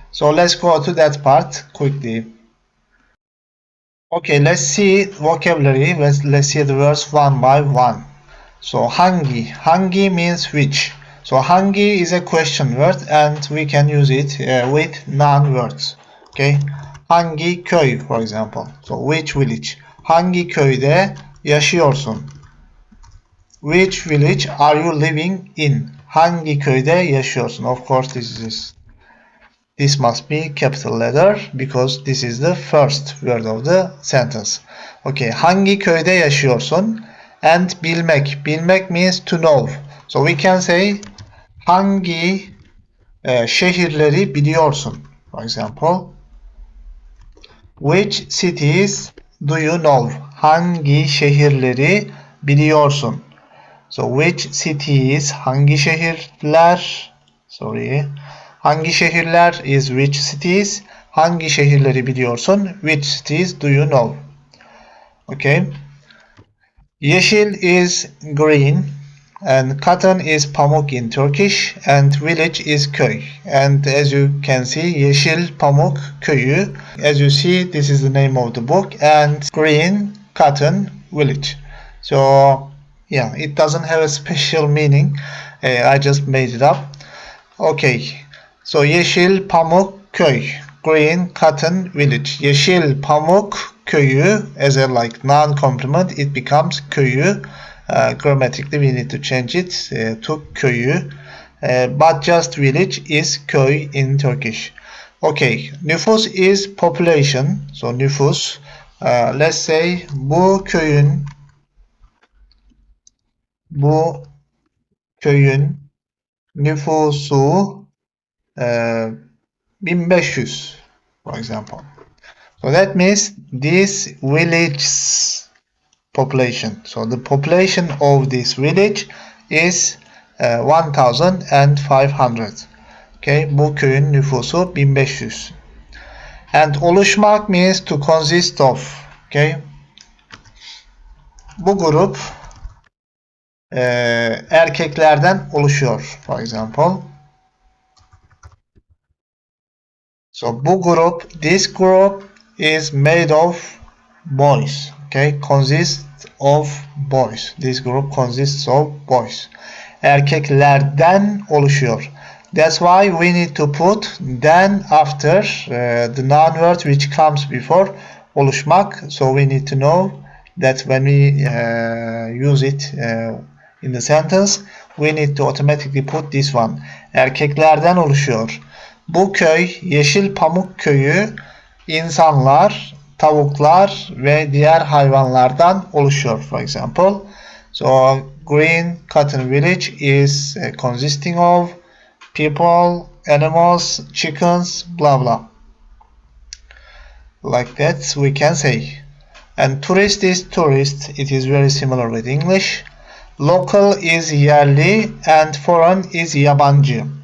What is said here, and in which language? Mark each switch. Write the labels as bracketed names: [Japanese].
[English] So let's go to that part quickly. Okay, let's see vocabulary. Let's see the words one by one. So hangi means which. So hangi is a question word and we can use it with noun words. Okay. [Turkish] Hangi köy, [English] for example. So which village? [Turkish] Hangi köyde yaşıyorsun? [English] Which village are you living in? [Turkish] Hangi köyde yaşıyorsun? [English] Of course this must be capital letter because this is the first word of the sentence. Okay. [Turkish] Hangi köyde yaşıyorsun? And bilmek. [English] Bilmek means to know. So we can say [Turkish] hangi şehirleri biliyorsun? [English] For example, which cities do you know? [Turkish] Hangi şehirleri biliyorsun? [English] So which cities, [Turkish] hangi şehirler? Hangi şehirler [English] is which cities? [Turkish] Hangi şehirleri biliyorsun? [English] Which cities do you know? Okay. Yeşil is green. And cotton is pamuk in Turkish, and village is köy. And as you can see, Yeşil Pamuk Köyü. As you see, this is the name of the book, and green, cotton, village. So yeah, it doesn't have a special meaning. I just made it up. Okay. So Yeşil, Pamuk, Köy. Green, Cotton, Village. Yeşil, Pamuk, Köyü. As a like non-complement, it becomes Köyü. Grammatically, we need to change it to Köyü. But just village is köy in Turkish. Okay, nüfus is population. So nüfus. Let's say [Turkish] bu köyün nüfusu [English] 1500, for example. So that means this village's population. So the population of this village is 1500. Okay, [Turkish] bu köyün nüfusu [English] 1500. And oluşmak means to consist of. Okay. [Turkish] Bu grup erkeklerden oluşuyor. [English] For example. So [Turkish] bu grup, [English] this group is made of boys. Okay, consists of boys. This group consists of boys. [Turkish] Erkeklerden oluşuyor. [English] That's why we need to put then after the noun word which comes before oluşmak. So we need to know that when we use it in the sentence, we need to automatically put this one. [Turkish] Erkeklerden oluşuyor. Bu köy, Yeşil Pamuk Köyü, insanlar, tavuklar ve diğer hayvanlardan oluşuyor. [English] For example, so Green Cotton Village is consisting of people, animals, chickens, blah blah. Like that we can say. And tourist is tourist. It is very similar with English. Local is yerli and foreign is yabancı.